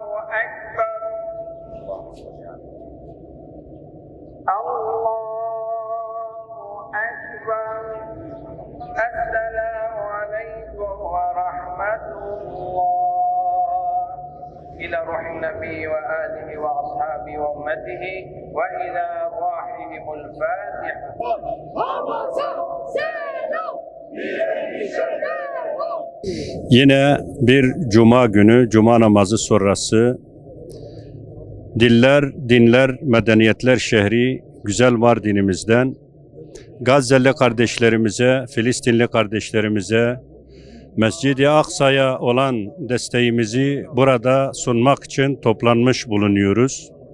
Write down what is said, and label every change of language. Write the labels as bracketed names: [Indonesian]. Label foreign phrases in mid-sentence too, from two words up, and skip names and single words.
[Arabic] أكبر الله أكبر السلام عليكم ورحمة الله إلى روح النبي وآله وأصحابه وأمته وإلى أرواحهم الفاتحة. [Turkish] Yine bir cuma günü, cuma namazı sonrası Diller, Dinler, Medeniyetler şehri güzel Mardin'imizden Gazze'li kardeşlerimize, Filistinli kardeşlerimize, Mescid-i Aksa'ya olan desteğimizi burada sunmak için toplanmış bulunuyoruz.